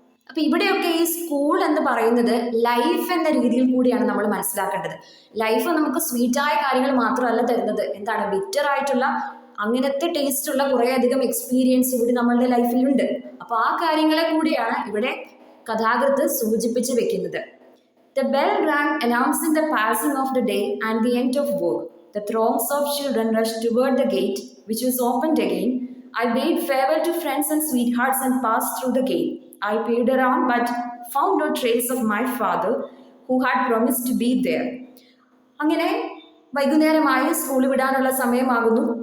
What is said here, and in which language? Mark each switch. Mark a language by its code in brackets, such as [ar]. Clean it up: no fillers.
[ml] അപ്പൊ ഇവിടെയൊക്കെ ഈ സ്കൂൾ എന്ന് പറയുന്നത് ലൈഫ് എന്ന രീതിയിൽ കൂടിയാണ് നമ്മൾ മനസ്സിലാക്കേണ്ടത്. ലൈഫ് നമുക്ക് സ്വീറ്റായ കാര്യങ്ങൾ മാത്രമല്ല തരുന്നത്, എന്താണ്, ബിറ്റർ ആയിട്ടുള്ള അങ്ങനത്തെ ടേസ്റ്റ് ഉള്ള കുറേ അധികം എക്സ്പീരിയൻസ് കൂടി നമ്മളുടെ ലൈഫിലുണ്ട്. അപ്പൊ ആ കാര്യങ്ങളെ കൂടിയാണ് ഇവിടെ കഥാകൃത്ത് സൂചിപ്പിച്ച് വെക്കുന്നത്. [en] The bell rang announcing the passing of the day and the end of work. The throngs of children rushed toward the gate, which was opened again. I bade farewell to friends and sweethearts and passed through the gate. I peered around but found no trace of my father, who had promised to be there. [ml] അങ്ങനെ വൈകുന്നേരമായി school വിടാനുള്ള സമയമാകുന്നു.